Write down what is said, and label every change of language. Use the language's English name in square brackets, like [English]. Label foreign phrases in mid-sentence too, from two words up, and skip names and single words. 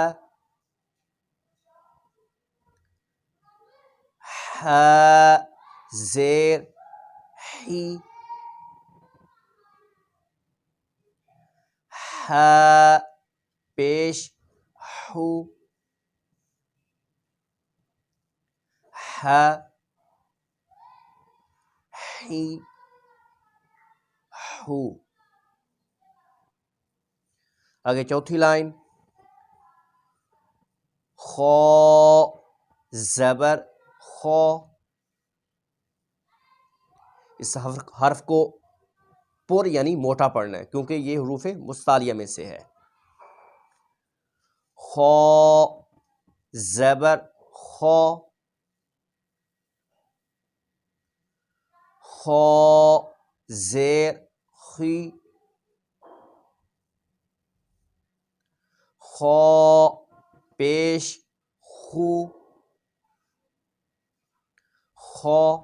[Urdu] ح زیر حی، ح پیش حو، ح حی حو۔ آگے چوتھی لائن خو زبر خو، اس حرف کو پر یعنی موٹا پڑھنا ہے کیونکہ یہ حروف مستعلیہ میں سے ہے۔ خو زبر خو، خو زیر خی، خو پیش خو، خو